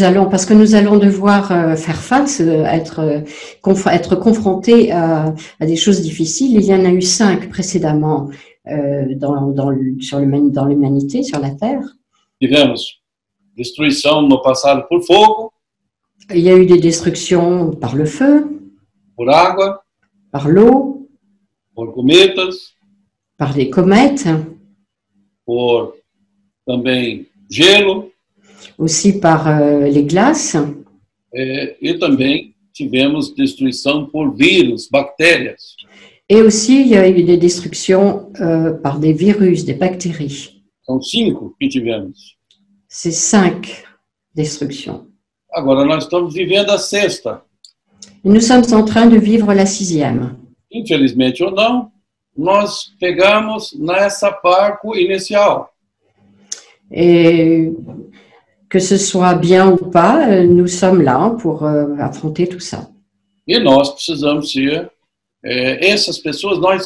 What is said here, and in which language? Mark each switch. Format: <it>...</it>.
<fr>Parce que nous allons devoir faire face, être confrontés à des choses difficiles. Il y en a eu 5 précédemment dans l'humanité, sur la Terre.</fr> <pt>Tivemos destruição no passado por fogo.</pt> <fr>Il y a eu des destructions par le feu,</fr> <pt>por água,</pt> <fr>par l'eau,</fr> <pt>por cometas,</pt> <fr>par des comètes,</fr> <pt>por também gelo,</pt> <fr>aussi par les glaces.</fr> <pt>E também tivemos destruição por vírus, bactérias.</pt> <fr>Et aussi, il y a eu des destructions par des virus, des bactéries.</fr> <pt>São 5 que tivemos.</pt> <fr>C'est 5 destructions.</fr> <pt>Agora nós estamos vivendo a 6ª.</pt> <fr>Nous sommes en train de vivre la 6e.</fr> <pt>Infelizmente ou não, nós pegamos nessa barco inicial.</pt> <fr>Et que ce soit bien ou pas, nous sommes là pour affronter tout ça.</fr> <pt>E nós precisamos ser essas pessoas.</pt>